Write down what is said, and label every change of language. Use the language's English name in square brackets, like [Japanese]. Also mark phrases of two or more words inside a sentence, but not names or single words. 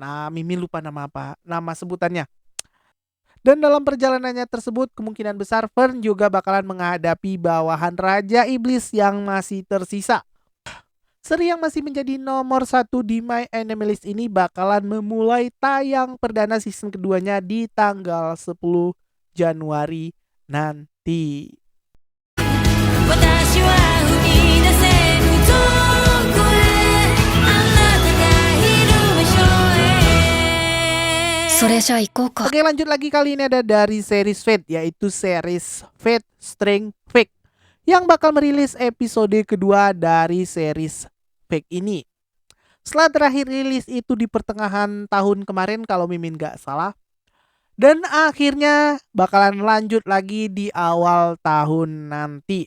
[Indonesian] Mimin lupa nama sebutannya. Dan dalam perjalanannya tersebut kemungkinan besar Fern juga bakalan menghadapi bawahan Raja Iblis yang masih tersisa. Seri yang masih menjadi nomor 1 di My Anime List ini bakalan memulai tayang perdana season keduanya di tanggal 10 Januari nanti. [Japanese] 私は踏み出せるとこへあなたがいる場所へそれじゃ行こうか [Indonesian] Oke, lanjut lagi, kali ini ada dari series Fate, yaitu series Fate String Fake yang bakal merilis episode kedua dari series Fake ini. Setelah terakhir rilis itu di pertengahan tahun kemarin kalau Mimin gak salah. Dan akhirnya bakalan lanjut lagi di awal tahun nanti.